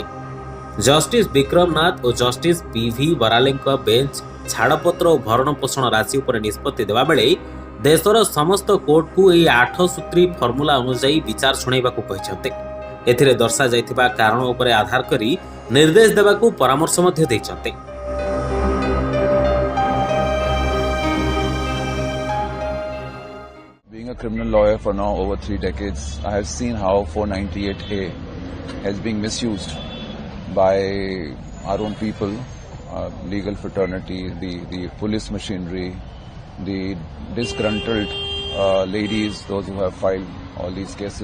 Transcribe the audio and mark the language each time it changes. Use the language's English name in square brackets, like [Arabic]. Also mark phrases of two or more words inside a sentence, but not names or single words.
[Odia] ଜଷ୍ଟିସ ବିକ୍ରମ ନାଥ ଓ ଜଷ୍ଟିସ PV ବରାଲେଙ୍କ ବେଞ୍ଚ ଛାଡ଼ପତ୍ର ଓ ଭରଣ ପୋଷଣ ରାଶି ଉପରେ ନିଷ୍ପତ୍ତି ଦେବାବେଳେ ଦେଶର ସମସ୍ତ କୋର୍ଟକୁ ଏହି 8 ସୂତ୍ରୀ ଫର୍ମୁଲା ଅନୁଯାୟୀ ବିଚାର ଶୁଣାଇବାକୁ କହିଛନ୍ତି। ଏଥିରେ ଦର୍ଶାଯାଇଥିବା କାରଣ ଉପରେ ଆଧାର କରି ନିର୍ଦ୍ଦେଶ ଦେବାକୁ ପରାମର୍ଶ ମଧ୍ୟ ଦେଇଛନ୍ତି। [English] Being a criminal lawyer for now over 3 decades, I have seen how 498A has been misused by our own people, legal fraternity, the police machinery, the disgruntled ladies, those who have filed all these cases.